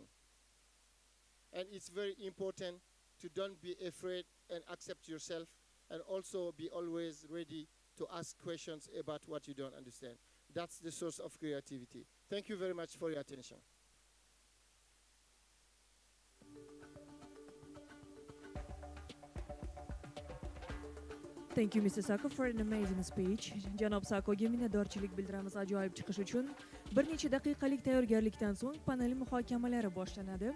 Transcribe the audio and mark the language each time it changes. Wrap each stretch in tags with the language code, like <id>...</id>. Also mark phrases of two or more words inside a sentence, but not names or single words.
<en>And it's very important to don't be afraid and accept yourself, and also be always ready to ask questions about what you don't understand. That's the source of creativity. Thank you very much for your attention. Thank you, Mr. Sako, for an amazing speech.</en> <uz>Janob Sakoga minnatdorchilik bildiramiz ajoyib chiqish uchun. Bir necha daqiqalik tayyorgarlikdan so'ng panel muhokamalari boshlanadi.</uz>